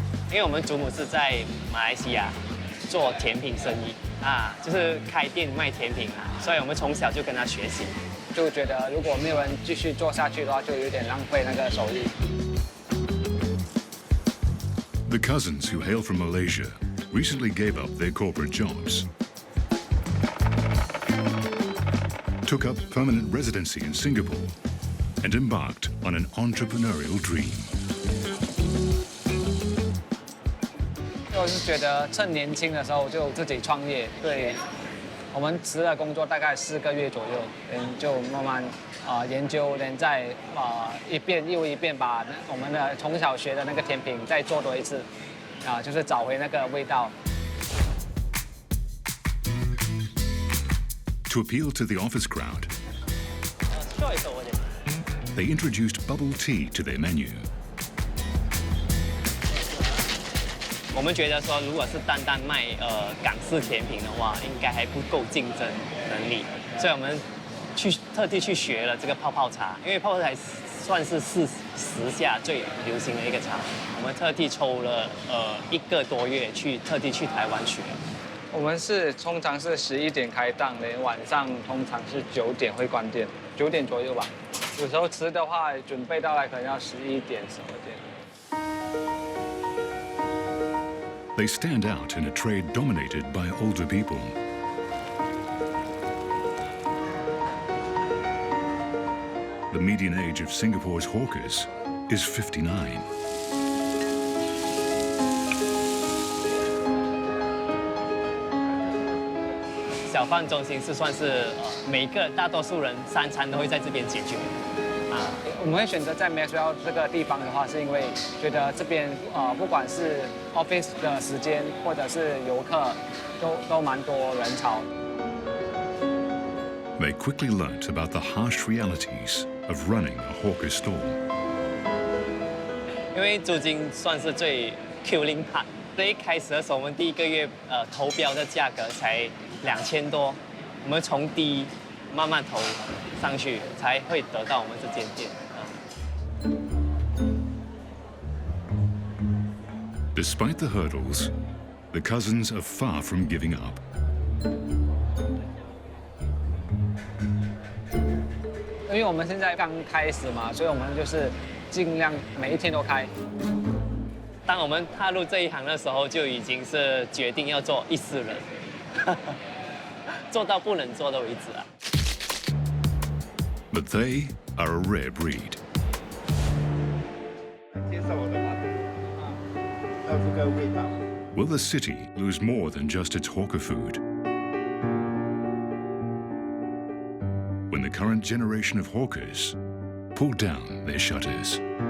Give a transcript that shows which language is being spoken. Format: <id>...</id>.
<zh>因为我们祖母是在马来西亚做甜品生意啊，就是开店卖甜品啊，所以我们从小就跟他学习。就觉得如果没有人继续做下去的话，就有点浪费那个手艺。</zh> <en>The cousins who hail from Malaysia recently gave up their corporate jobs, took up permanent residency in Singapore, and embarked on an entrepreneurial dream.</en> <zh>我是觉得趁年轻的时候就自己创业，对。我们辞了工作大概4个月左右，就慢慢研究，再一遍又一遍把我们的从小学的那个甜品再做多一次，就是找回那个味道。</zh> <en>To appeal to the office crowd, they introduced bubble tea to their menu.</en> <zh>我们觉得说，如果是单单卖港式甜品的话，应该还不够竞争能力，所以我们特地去学了这个泡泡茶，因为泡泡茶算是时下最流行的一个茶。我们特地抽了1个多月特地去台湾学。我们通常是11点开档的，晚上通常是9点会关店，9点左右吧。有时候吃的话，准备到来可能要11点、12点。</zh> <en>They stand out in a trade dominated by older people. The median age of Singapore's hawkers is 59.</en> <zh>小贩中心是算是大多数人3餐都会在这边解决。我们会选择在 Maxwell 这个地方的话，是因为觉得这边不管是 office 的时间，或者是游客，都蛮多人潮。</zh> <en>They quickly learnt about the harsh realities of running a hawker stall.</en> <zh>因为租金算是最</zh> <en>killing part，</en> <zh>所以一开始的时候，我们第1个月投标的价格才2000多，我们从低慢慢投上去，才会得到我们这间店。</zh> <en>Despite the hurdles, the cousins are far from giving up.</en> <zh>因为我们现在刚开始嘛，所以我们就是尽量每一天都开。当我们踏入这一行的时候，就已经是决定要做一世人，做到不能做的为止啊。</zh> <en>But they are a rare breed.</en> <zh>接受我的话，要这个味道。</zh> <en>Will the city lose more than just its hawker food? When the current generation of hawkers pull down their shutters.</en>